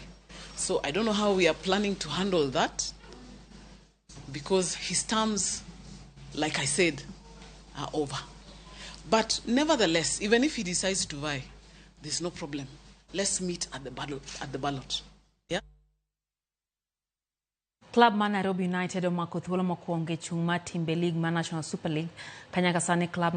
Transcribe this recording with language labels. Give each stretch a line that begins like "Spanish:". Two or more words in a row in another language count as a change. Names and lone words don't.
English: So I don't know how we are planning to handle that, because his terms, like I said, are over. But nevertheless, even if he decides to vie, there's no problem. Let's meet at the ballot. Yeah.
Luo (Kenya and Tanzania): Club man Nairobi United omako thuolo mokwongo e chung' mar Timbe League mar National Super League kanyaka sani club